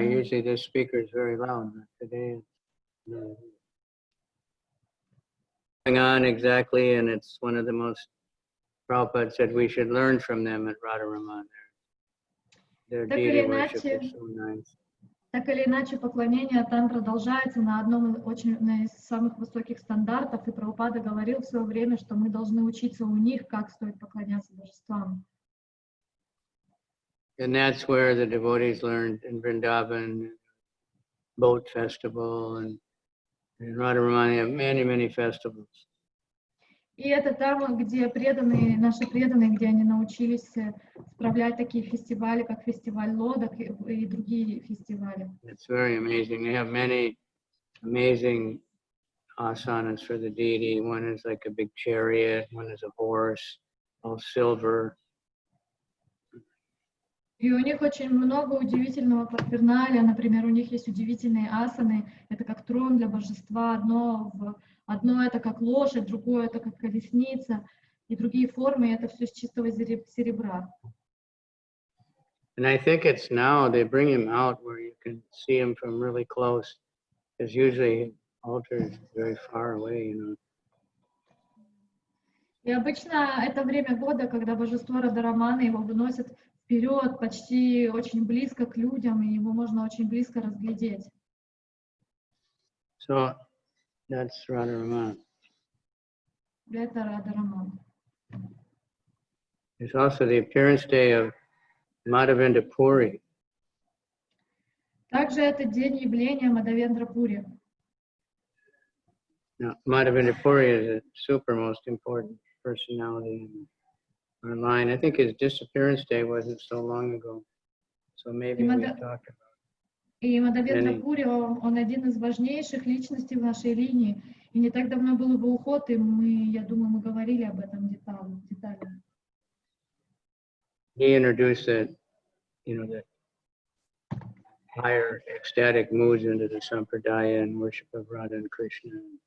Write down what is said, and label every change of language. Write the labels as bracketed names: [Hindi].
[English] Usually this speaker is very loud, but today it's going on exactly, and it's one of the most, Prabhupada said we should learn from them at Radha Ramana. Their deity worship is so nice. [Russian] Так или иначе, поклонение там продолжается на одном из самых высоких стандартов, и Прабхупада говорил в свое время, что мы должны учиться у них, как стоит поклоняться божествам. [English] And that's where the devotees learned in Vrindavan, boat festival, and in Radha Ramana have many, many festivals. [Russian] И это там, где наши преданные, где они научились справлять такие фестивали, как фестиваль лодок и другие фестивали. [English] It's very amazing. They have many amazing asanas for the deity. One is like a big chariot, one is a horse, all silver. [Russian] И у них очень много удивительного парферналия. Например, у них есть удивительные асаны. Это как трон для божества. Одно это как лошадь, другое это как колесница. И другие формы, это все из чистого серебра. [English] And I think it's now they bring him out where you can see him from really close. Because usually altar is very far away, [Russian] И обычно это время года, когда божество Радha Ramana его выносят вперед, почти очень близко к людям, и его можно очень близко разглядеть. [English] So that's Radha Ramana. [Russian] Это Radha Ramana. [English] There's also the appearance day of Madhavendra Puri. [Russian] Также это день явления Мадхавендра Пури. [English] Now, Madhavendra Puri is a super most important personality in our line. I think his disappearance day wasn't so long ago, so maybe we talked about it. [Russian] И Мадхавендра Пури, он один из важнейших личностей в нашей линии. И не так давно был его уход, и я думаю, мы говорили об этом детально. [English] He introduced the higher ecstatic moods into the sampradaya and worship of Radha and Krishna.